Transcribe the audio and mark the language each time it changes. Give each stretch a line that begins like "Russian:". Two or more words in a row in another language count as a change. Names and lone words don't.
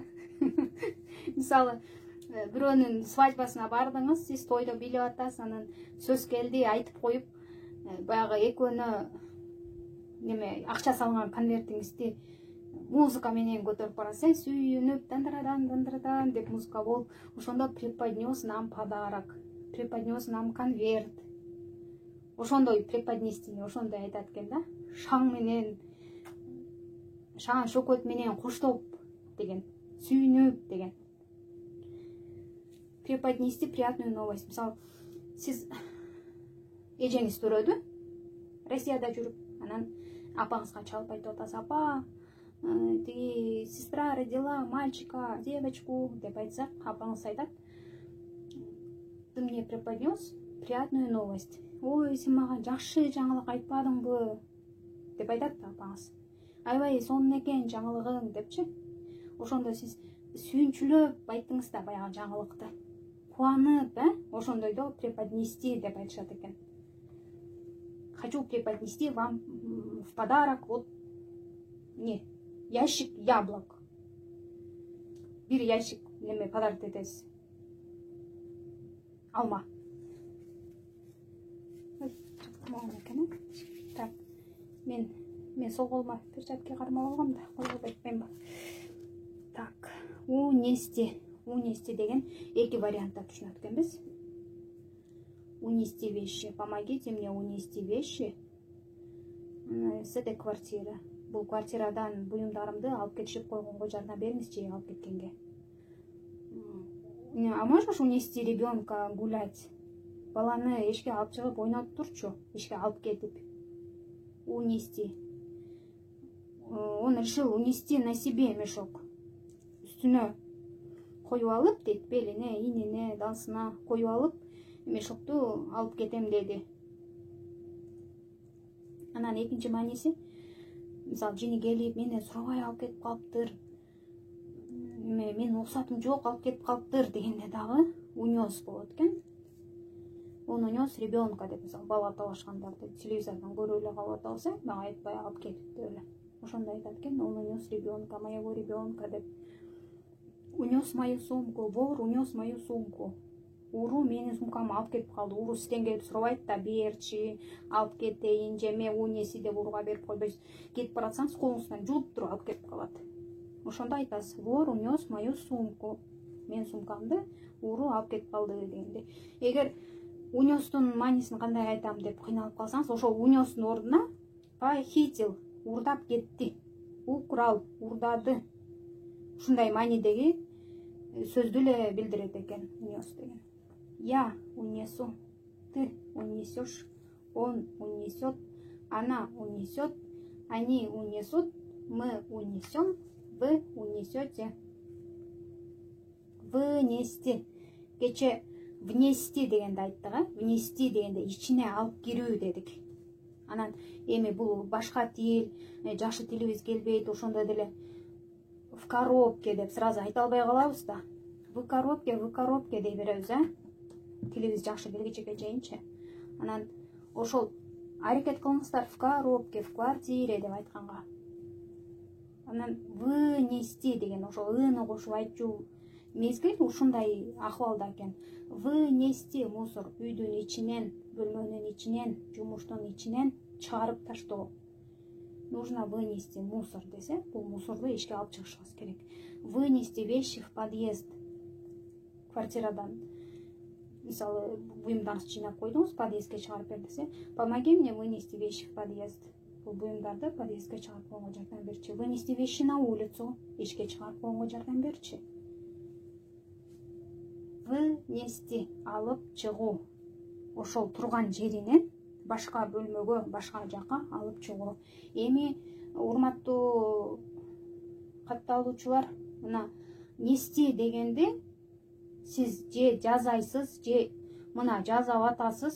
Kyrgyz: Мисалы, бирөөнүн свадьбасына бардыңыз, сиз тойдо билип атасыз, анан сөз келди, айтып коюп, баягы экөөнө неме акча салган конвертиңизди музыка менен көтөрүп барасыз, сүйүнүп дандрадан деп музыка болуп, ошондо
Russian: преподнес нам подарок, преподнес нам конверт.
Kyrgyz: Ошондой преподнести, ошондой айтат экен да. Шаң менен, шаң шөкөт менен коштоп деген, сүйүнүп деген.
Russian: Преподнести приятную новость.
Kyrgyz: Мисалы, сиз эжеңиз төрөдү, Россияда жүрүп, анан апаңызга чалып айтып атасыз: апа, тиги
Russian: сестра родила мальчика, девочку
Kyrgyz: деп айтсак, апаңыз айтат:
Russian: ты мне преподнес приятную новость.
Kyrgyz: Ой, сен мага жакшы жаңылык айтпадыңбы деп айтат апаңыз. Аябай сонун экен жаңылыгың депчи. Ошондо сиз сүйүнчүлөп айттыңыз да баягы жаңылыкты. Кубанып, ошондойдо преподнести деп айтышат экен.
Russian: Хочу преподнести вам в подарок вот ящик яблок.
Kyrgyz: Бир ящик неме подарок этесиз. Алма. Так, мен сол колума перчатка кармап алгам да, колго айтпайм ба. Так, унести деген эки вариантта түшүнөт экенбиз.
Russian: Унести вещи. Помогите мне унести вещи с этой квартиры.
Kyrgyz: Бул квартирадан буюмдарымды алып кетишип койгонго жардам бериңизчи, алып кеткенге.
Russian: А можешь унести ребенка гулять?
Kyrgyz: Баланы эшикке алып чыгып ойнотуп турчу, эшикке алып кетип.
Russian: Унести. Он решил унести на себе мешок.
Kyrgyz: Үстүнө коюп алып, дейт, белине, инине, дансына коюп алып, мешокту алып кетем деди. Анан экинчи мааниси, мисалы, жини келип, мени сурабай алып кетип калыптыр, менин уруксатым жок, алып кетип калыптыр дегенде дагы унес болот экен.
Russian: Он унес ребенка
Kyrgyz: деп, мисалы, бала талашкандарды телевизордон көрүп эле калып атабыз, мага айтпай алып кетиптир эле. Ошондой айтат экен:
Russian: он унес ребенка, моего ребенка деп. Унес мою сумку, вор унес мою сумку.
Kyrgyz: Уру менин сумкамды алып кетип калды. Уру сизден келип сурабайт да, берчи, алып кетейин, же мен унеси деп уруга берип койбойсуз. Кетип баратсаңыз, колуңуздан жууп туруп алып кетип калат. Ошондо айтасыз:
Russian: вор унес мою сумку.
Kyrgyz: Менин сумкамды уру алып кетип калды дегенде. Эгер унестун маанисин кандай айтам деп кыйналып калсаңыз, ошол унестун ордуна похитил, урдап кетти, украл, урдады. Ушундай маанидеги сөздү эле билдирет экен унес деген.
Russian: Я унесу, ты унесешь, он унесет, она унесет, они унесут, мы унесем, вы унесете. Вынести.
Kyrgyz: Кече внести дегенде айттык, внести дегенде ичине алып кирүү дедик. Анан эми бул башка тил, жакшы тилибиз келбейт, ошондой деле
Russian: в коробке
Kyrgyz: деп сразу айта албай калабыз да.
Russian: В коробке
Kyrgyz: дей беребиз, Тилибиз жакшы келгичеге чейинчи. Анан ошол аракет кылыңыздар
Russian: в коробке, в квартире
Kyrgyz: деп айтканга. Анан вынести деген ошол ыны кошуп айтчу мезгил ушундай акыбалда экен.
Russian: Вынести мусор,
Kyrgyz: үйдүн ичинен, бөлмөнүн ичинен, жумуштун ичинен чыгарып таштоо.
Russian: Нужно вынести мусор
Kyrgyz: десе, бул мусорду эшикке алып чыгышыбыз керек.
Russian: Вынести вещи в подъезд.
Kyrgyz: Квартирадан, мисалы, буюмдарыңызды жыйнап койдуңуз, подъездге чыгарып бер десе,
Russian: помоги мне вынести вещи в подъезд.
Kyrgyz: Бул буюмдарды подъездге чыгарып койгонго жардам берчи.
Russian: Вынести вещи на улицу,
Kyrgyz: эшикке чыгарып койгонго жардам берчи. Вынести, алып чыгуу. Ошол турган жеринен башка бөлмөгө, башка жакка алып чыгуу. Эми урматтуу катталуучулар, мына нести дегенде сиз же жазайсыз, же мына жазап атасыз.